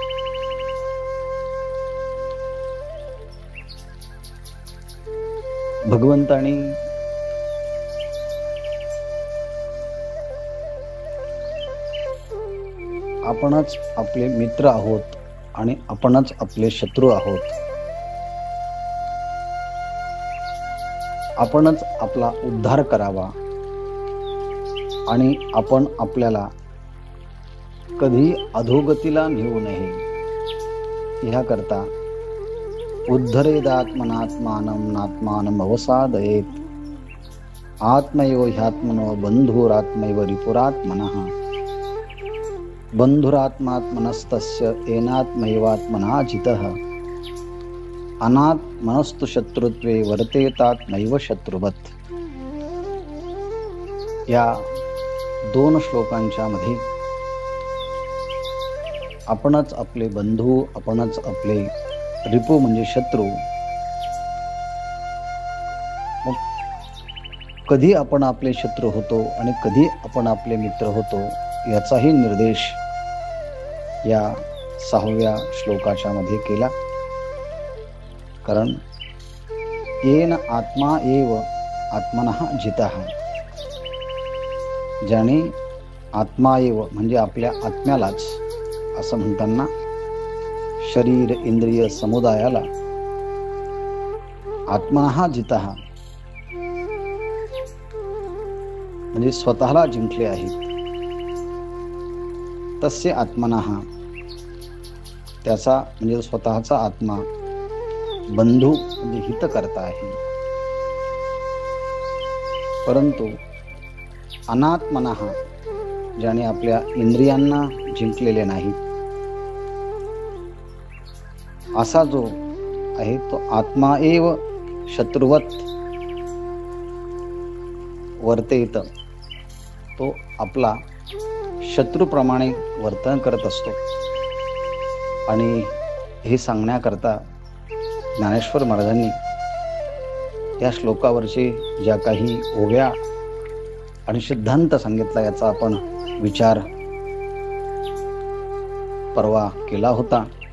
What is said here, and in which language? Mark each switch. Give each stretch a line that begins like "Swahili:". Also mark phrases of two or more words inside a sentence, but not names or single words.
Marathi: भगवंतानी आपणच आपले मित्र आहोत आणि आपणच आपले शत्रू आहोत। आपणच आपला उद्धार करावा आणि आपण आपल्याला कधी अधोगतीला नेऊ नये ह्याकरता
Sanskrit: उद्धरेदात्मनात्मानं नात्मानं अवसादयेत आत्मैव ह्यात्मनो बन्धुरात्मैव रिपुरात्मनः बन्धुरात्मात्मनस्तस्य एनात्मैवात्मना जितः अनात्मनस्तु शत्रुत्वे वर्तेतात्मैव शत्रुवत्।
Marathi: या 2 श्लोकांच्या मध्ये आपणच आपले बंधू, आपणच आपले रिपू म्हणजे शत्रू, मग कधी आपण आपले शत्रू होतो आणि कधी आपण आपले मित्र होतो याचाही निर्देश या 6व्या श्लोकाच्या मध्ये केला। कारण
Sanskrit: येन आत्मा एव आत्मनः जितः,
Marathi: ज्याने
Sanskrit: आत्मा एव
Marathi: म्हणजे आपल्या आत्म्यालाच असं म्हणताना शरीर इंद्रिय समुदायाला
Sanskrit: आत्मनः जितः
Marathi: म्हणजे स्वतःला जिंकले आहे।
Sanskrit: तस्य आत्मनः
Marathi: त्याचा म्हणजे स्वतःचा आत्मा बंधू म्हणजे हितकर्ता आहे। परंतु अनात्मनः ज्याने आपल्या इंद्रियांना जिंकलेले नाही असा जो आहे तो
Sanskrit: आत्मा एव शत्रुवत वर्तेत,
Marathi: तो आपला शत्रूप्रमाणे वर्तन करत असतो। आणि हे सांगण्याकरता ज्ञानेश्वर महाराजांनी या श्लोकावरचे ज्या काही ओव्या आणि सिद्धांत सांगितला याचा आपण विचार परवा केला होता